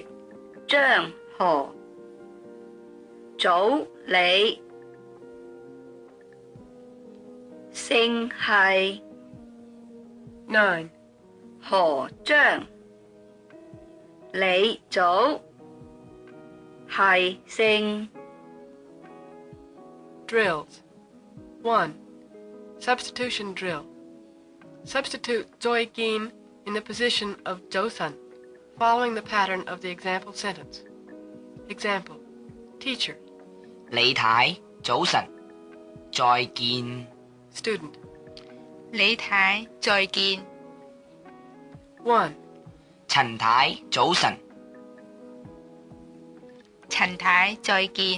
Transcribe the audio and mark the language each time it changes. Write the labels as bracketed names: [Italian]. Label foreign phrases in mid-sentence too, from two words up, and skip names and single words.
[Cantonese] 張何早你勝係 9. 何張你早係勝 [English] Drills. 1. Substitution drill. Substitute Zoigin in the position of Joseon, following the pattern of the example sentence. Example. Teacher. [Cantonese] 李太，早晨，再見。 [English] Student. [Cantonese] 李太，再見。 1. 陳太，早晨。陳太，再見。